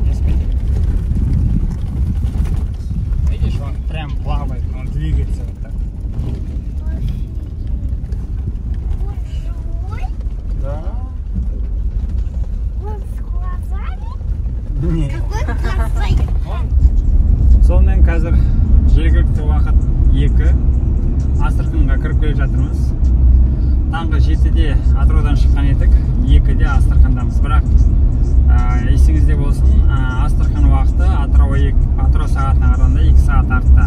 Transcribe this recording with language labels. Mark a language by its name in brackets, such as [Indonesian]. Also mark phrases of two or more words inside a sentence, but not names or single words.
[Russian] Видишь, он прям плавает, он двигается вот так. Да. Он с глазами? Нет. Какой красивый. [Kazakh] Сонымен қазір жергілікті уақыт 2. Астраханьға кіріп келе жатырмыз. Таңғы 7-де Атыраудан шыққан едік, 2-де Астрахандамыз. Бірақ есіңізде болсын, Астрахан уақыты Атырау сағатына қарағанда 2 сағат артта.